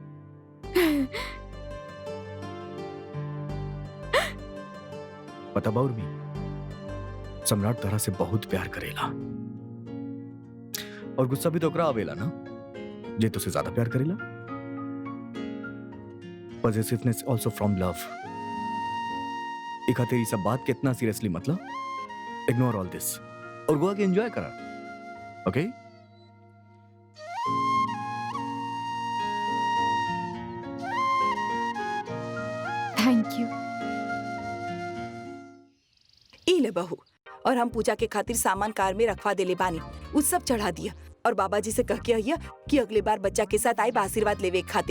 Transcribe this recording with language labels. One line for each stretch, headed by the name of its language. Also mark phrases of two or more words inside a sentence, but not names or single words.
Bhojpuri: पता बा उर्मी, सम्राट तरह से बहुत प्यार करेला और गुस्सा भी तो ओकरा आवेला ना जे तुझसे ज्यादा प्यार करेला।
English: positiveness also from love.
Bhojpuri: एक तेरी सब बात के इतना सीरियसली मतलब
English: ignore all this
Bhojpuri: और गोवा के एंजॉय करा, ओके?
English: thank you.
Bhojpuri: ई ले बहू, और हम पूजा के खातिर सामान कार में रखवा देले बानी, उस सब चढ़ा दिया और बाबा जी से कह के आइया कि अगले बार बच्चा के साथ आए आशीर्वाद लेवे खातिर।